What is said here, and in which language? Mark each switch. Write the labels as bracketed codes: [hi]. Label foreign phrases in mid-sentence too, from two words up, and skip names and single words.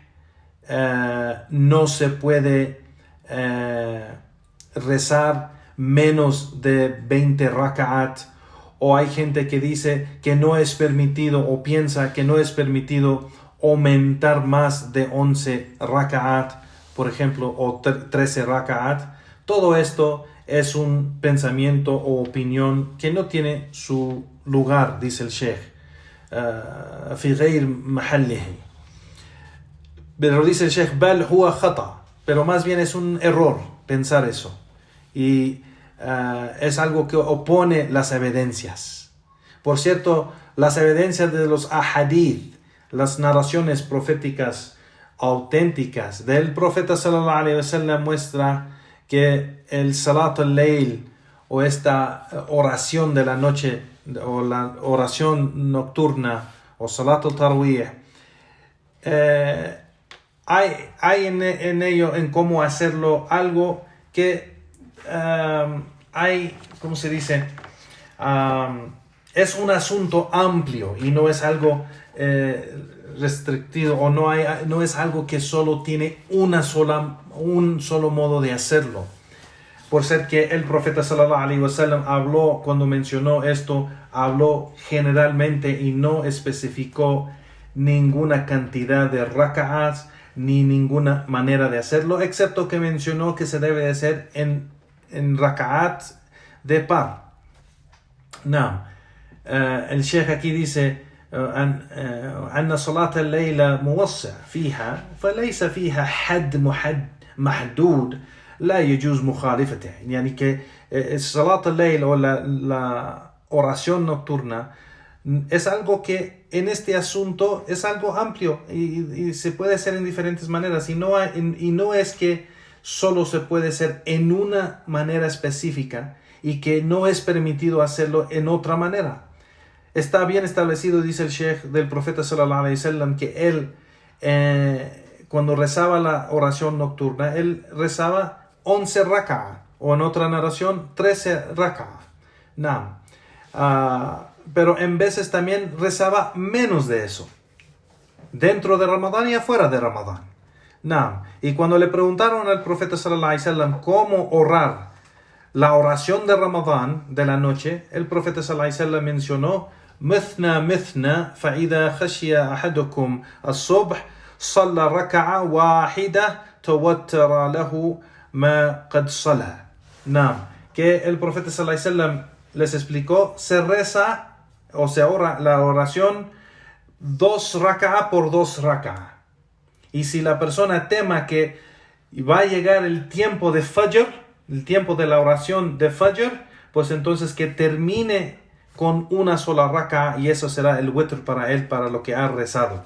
[es] no se puede rezar menos de 20 raka'at, o hay gente que dice que no es permitido, o piensa que no es permitido aumentar más de 11 raka'at, por ejemplo, o 13 raka'at. Todo esto es un pensamiento o opinión que no tiene su lugar, dice el Sheikh, [ar] في غير محله. [es] Pero dice el Sheikh, [ar] بل هو خطأ, [es] pero más bien es un error pensar eso, y es algo que opone las evidencias. Por cierto, las evidencias de los ahadith, las narraciones proféticas auténticas del profeta [ar] صلى الله عليه وسلم, [es] muestra que el [ar] صلاة الليل, [es] o esta oración de la noche, o la oración nocturna, o [ar] صلاة التراويح, [es] hay en ello, en cómo hacerlo, algo que ¿cómo se dice? Es un asunto amplio y no es algo restrictivo, o no es algo que solo tiene un solo modo de hacerlo. Por ser que el profeta [ar] صلى الله عليه وسلم [es] habló, cuando mencionó esto, habló generalmente y no especificó ninguna cantidad de raka'ats ni ninguna manera de hacerlo, excepto que mencionó que se debe de hacer en raka'at de par. El Sheikh aquí dice [ar] أن صلاة الليل موسع فيها فليس فيها حد محدود لا يجوز مخالفته. يعني que صلاة الليل, [es] o la oración nocturna, es algo que en este asunto es algo amplio y se puede hacer en diferentes maneras, y no es que solo se puede hacer en una manera específica y que no es permitido hacerlo en otra manera. Está bien establecido, dice el Sheikh, del profeta [ar] صلى الله عليه وسلم, [es] que él cuando rezaba la oración nocturna, él rezaba 11 rak'a, o en otra narración 13 rak'a. Pero en veces también rezaba menos de eso, dentro de Ramadán y afuera de Ramadán. Y cuando le preguntaron al profeta [ar] صلى الله عليه وسلم [es] cómo orar la oración de Ramadán de la noche, el profeta [ar] صلى الله عليه وسلم [es] mencionó: [ar] مثنى فإذا خشي أحدكم الصبح صلى ركعة واحدة توتر له ما قد صلى. [es] Que el profeta [ar] صلى الله عليه وسلم [es] les explicó, se reza o se ora la oración 2 raka'ah por 2 raka'ah. Y si la persona tema que va a llegar el tiempo de Fajr, el tiempo de la oración de Fajr, pues entonces que termine con una sola raka'ah y eso será el witr para él, para lo que ha rezado.